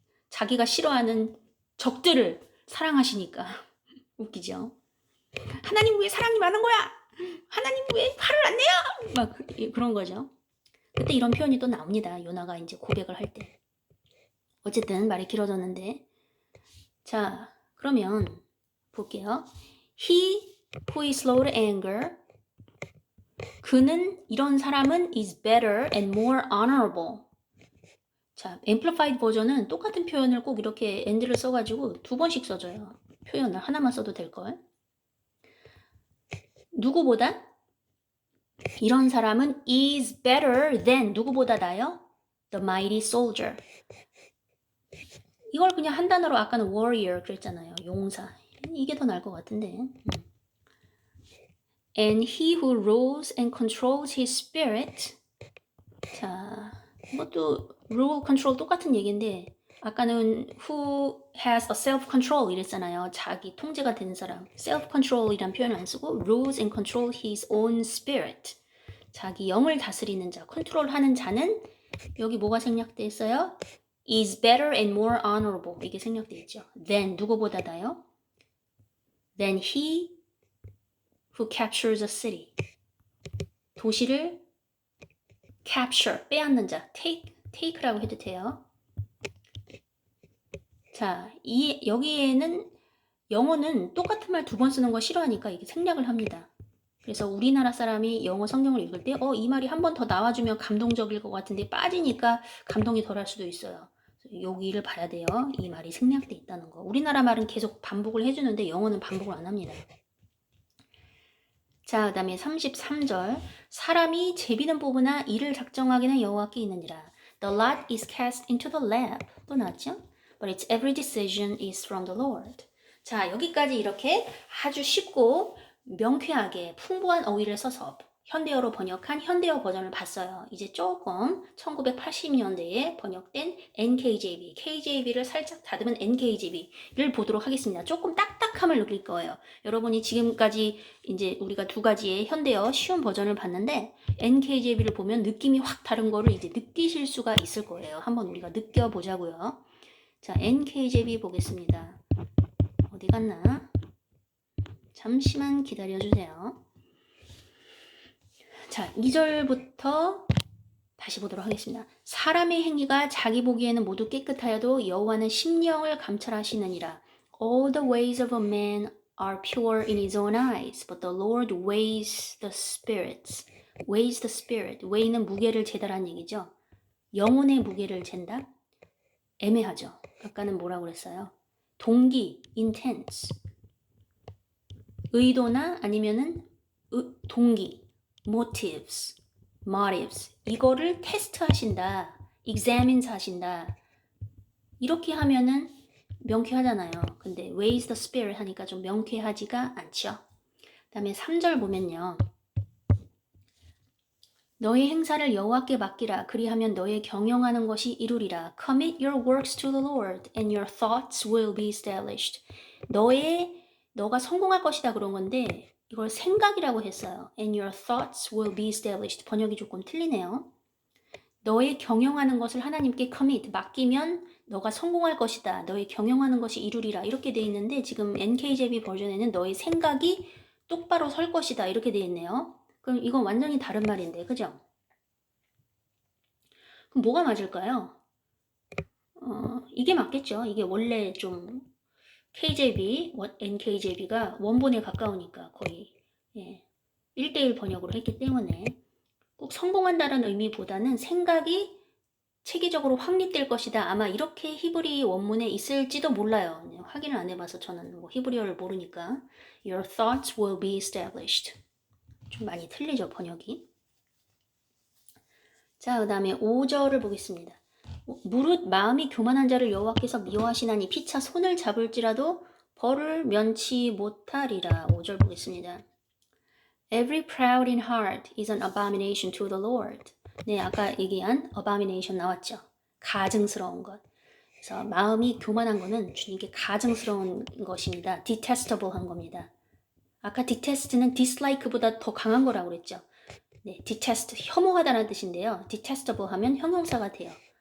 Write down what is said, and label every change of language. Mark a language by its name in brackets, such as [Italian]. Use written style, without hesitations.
[Korean] 자기가 싫어하는 적들을 사랑하시니까. 웃기죠? 하나님 왜 사랑이 많은 거야? 하나님 왜 화를 안 내요? 막 그런 거죠. 그때 이런 표현이 또 나옵니다. 요나가 이제 고백을 할 때. 어쨌든 말이 길어졌는데. 자, 그러면 볼게요. [English] He who is slow to anger [Korean] 그는 이런 사람은 [English] is better and more honorable. [Korean] 자, amplified 버전은 똑같은 표현을 꼭 이렇게 and를 써가지고 두 번씩 써줘요. 표현을 하나만 써도 될걸. 누구보다? 이런 사람은 [English] is better than [Korean] 누구보다 나요? [English] The mighty soldier. [Korean] 이걸 그냥 한 단어로 아까는 warrior 그랬잖아요. 용사. 이게 더 나을 것 같은데. [English] And he who rules and controls his spirit. [Korean] 자, 이것도 rule, control 똑같은 얘기인데 아까는 [English] who has a self-control [Korean] 이랬잖아요. 자기 통제가 되는 사람. [English] self-control이란 [Korean] 표현을 안 쓰고 [English] rules and control his own spirit. [Korean] 자기 영을 다스리는 자, 컨트롤하는 자는 여기 뭐가 생략돼 있어요? [English] is better and more honorable [Korean] 이게 생략돼 있죠. than 누구보다다요? [English] than he who captures a city. [Korean] 도시를 capture, 빼앗는 자, take라고 해도 돼요. 자, 여기에는 영어는 똑같은 말 두 번 쓰는 거 싫어하니까 이게 생략을 합니다. 그래서 우리나라 사람이 영어 성경을 읽을 때 이 말이 한 번 더 나와주면 감동적일 것 같은데 빠지니까 감동이 덜할 수도 있어요. 여기를 봐야 돼요. 이 말이 생략돼 있다는 거. 우리나라 말은 계속 반복을 해주는데 영어는 반복을 안 합니다. 자, 그 다음에 33절. 사람이 제비는 뽑으나 이를 작정하기는 여호와께 있느니라. [English] The lot is cast into the lap. [Korean] 또 나왔죠? [English] But its every decision is from the Lord. [Korean] 자, 여기까지 이렇게 아주 쉽고 명쾌하게 풍부한 어휘를 써서 현대어로 번역한 현대어 버전을 봤어요. 이제 조금 1980년대에 번역된 NKJV, KJV를 살짝 다듬은 NKJV를 보도록 하겠습니다. 조금 딱딱함을 느낄 거예요. 여러분이 지금까지 이제 우리가 두 가지의 현대어 쉬운 버전을 봤는데 NKJV를 보면 느낌이 확 다른 거를 이제 느끼실 수가 있을 거예요. 한번 우리가 느껴보자고요. 자, NKJV 보겠습니다. 어디 갔나? 잠시만 기다려주세요. 자, 2절부터 다시 보도록 하겠습니다. 사람의 행위가 자기 보기에는 모두 깨끗하여도 여호와는 심령을 감찰하시느니라. [English] All the ways of a man are pure in his own eyes, but the Lord weighs the spirits. weighs the spirit. [Korean] weigh는 무게를 재다라는 얘기죠. 영혼의 무게를 잰다? 애매하죠. 아까는 뭐라고 그랬어요? 동기, intense. 의도나 아니면은 동기, motives, 이거를 테스트하신다, examine 하신다. 이렇게 하면은 명쾌하잖아요. 근데 [English] weighs the spirit [Korean] 하니까 좀 명쾌하지가 않죠. 그 다음에 3절 보면요. 너의 행사를 여호와께 맡기라. 그리하면 너의 경영하는 것이 이루리라. [English] Commit your works to the Lord, and your thoughts will be established. [Korean] 너가 성공할 것이다 그런 건데 이걸 생각이라고 했어요. [English] And your thoughts will be established. [Korean] 번역이 조금 틀리네요. 너의 경영하는 것을 하나님께 commit, 맡기면 너가 성공할 것이다. 너의 경영하는 것이 이루리라. 이렇게 돼 있는데 지금 NKJV 버전에는 너의 생각이 똑바로 설 것이다. 이렇게 돼 있네요. 그럼 이건 완전히 다른 말인데, 그죠? 그럼 뭐가 맞을까요? 이게 맞겠죠. 이게 원래 좀 KJV, NKJV가 원본에 가까우니까 거의 1대1 번역으로 했기 때문에 꼭 성공한다는 의미보다는 생각이 체계적으로 확립될 것이다. 아마 이렇게 히브리 원문에 있을지도 몰라요. 확인을 안 해봐서 저는 뭐 히브리어를 모르니까. [English] Your thoughts will be established. [Korean] 좀 많이 틀리죠, 번역이. 자, 그 다음에 5절을 보겠습니다. 무릇 마음이 교만한 자를 여호와께서 미워하시나니 피차 손을 잡을지라도 벌을 면치 못하리라. 5절 보겠습니다. [English] Every proud in heart is an abomination to the Lord. [Korean] 네, 아까 얘기한 abomination 나왔죠. 가증스러운 것. 그래서 마음이 교만한 거는 주님께 가증스러운 것입니다. detestable 한 겁니다. 아까 detest는 dislike보다 더 강한 거라고 그랬죠. 네, detest, 혐오하다는 뜻인데요. detestable 하면 형용사가 돼요.